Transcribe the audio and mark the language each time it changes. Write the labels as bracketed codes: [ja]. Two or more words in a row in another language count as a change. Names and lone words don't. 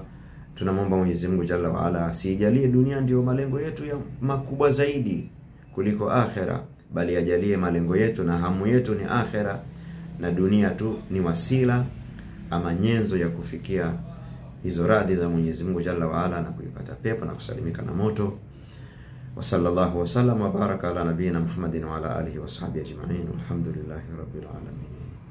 [sw] Tunamwomba Mwenyezi Mungu [ar] جل وعلا [sw] asijalie dunia ndio malengo yetu ya makubwa zaidi kuliko akhera, bali ajalie malengo yetu na hamu yetu ni akhera, na dunia tu ni wasila ama nyenzo ya kufikia hizo radhi za Mwenyezi Mungu [ar] جل وعلا [sw] na kuipata pepo na kusalimika na moto. [ar] وصلى الله وسلم وبارك على نبينا محمد وعلى آله وصحبه أجمعين. الحمد لله رب العالمين.